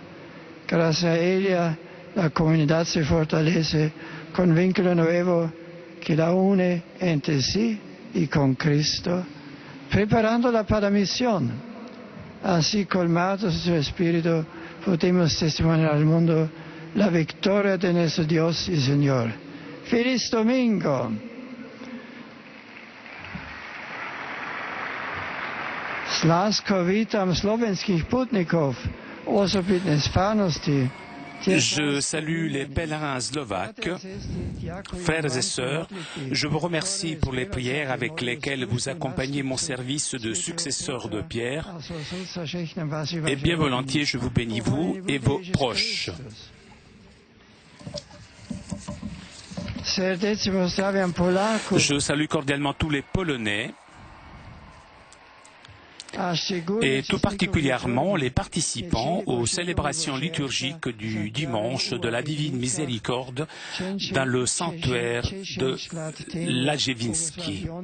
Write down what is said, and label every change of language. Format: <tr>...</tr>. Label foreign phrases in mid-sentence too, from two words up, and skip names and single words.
<es>Gracias a ella la comunidad se fortalece con vínculo nuevo que la une entre sí y con Cristo, preparándola para la misión. Así, colmados de su Espíritu, podemos testimoniar al mundo la victoria de nuestro Dios y Señor. ¡Feliz Domingo!</es> <sk>Slasko witam slovenských putnikov, osobitne z farnosti.</sk> <fr>Je salue les pèlerins slovaques, frères et sœurs. Je vous remercie pour les prières avec lesquelles vous accompagnez mon service de successeur de Pierre. Et bien volontiers, je vous bénis, vous et vos proches. Je salue cordialement tous les Polonais, et tout particulièrement les participants aux célébrations liturgiques du dimanche de la Divine Miséricorde dans le sanctuaire de Lajewinski.</fr>